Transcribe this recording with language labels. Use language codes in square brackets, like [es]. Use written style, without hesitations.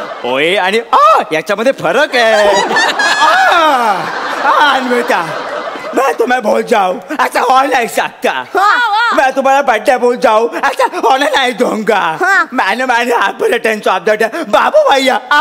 [mr] ओए आणि याच्यामध्ये फरक आहे. [hi] बेटा मैं तुम्हें भूल जाऊं ऐसा हो नहीं सकता. मैं तुम्हारा बर्थडे भूल जाऊं ऐसा होने नहीं दूंगा. मैंने आपको [en] returns of the day [hi] बाबू भैया.